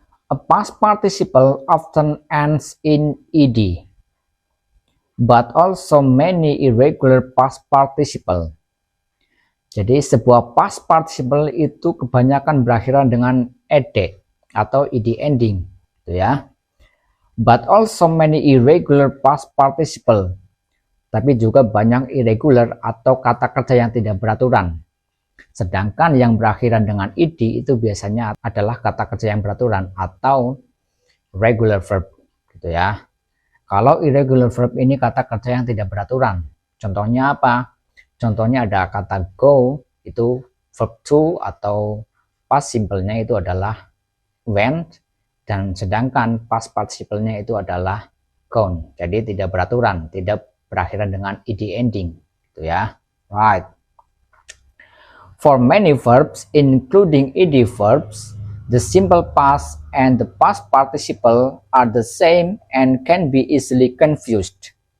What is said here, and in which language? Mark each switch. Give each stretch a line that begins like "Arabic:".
English: A past participle often ends in ed, but also many irregular past participle.
Indonesian: Jadi sebuah past participle itu kebanyakan berakhiran dengan ed atau ed ending, gitu ya.
English: But also many irregular past participle.
Indonesian: Tapi juga banyak irregular atau kata kerja yang tidak beraturan. Sedangkan yang berakhiran dengan ed itu biasanya adalah kata kerja yang beraturan atau regular verb, gitu ya. Kalau irregular verb ini kata kerja yang tidak beraturan. Contohnya apa? Contohnya ada kata go, itu verb to atau past simple-nya itu adalah went, dan sedangkan past participle-nya itu adalah gone. Jadi tidak beraturan, tidak berakhiran dengan ed ending, gitu ya.
English: Right. For many verbs, including ed verbs, the simple past and the past participle are the same and can be easily confused.